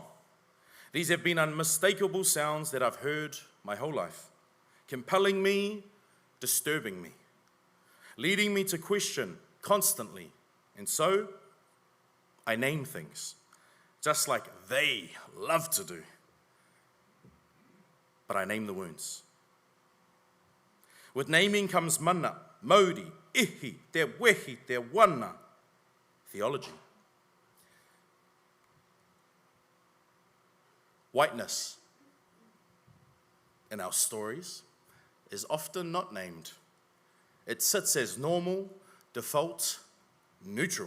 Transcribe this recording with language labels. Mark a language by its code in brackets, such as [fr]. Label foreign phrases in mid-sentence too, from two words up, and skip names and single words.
[en] These have been unmistakable sounds that I've heard my whole life, compelling me, disturbing me, leading me to question constantly. And so, I name things, just like they love to do. But I name the wounds. With naming comes [mi] mana, mauri, ihi, te wehi, te wana, [en] theology. Whiteness in our stories is often not named. It sits as normal, default, neutral.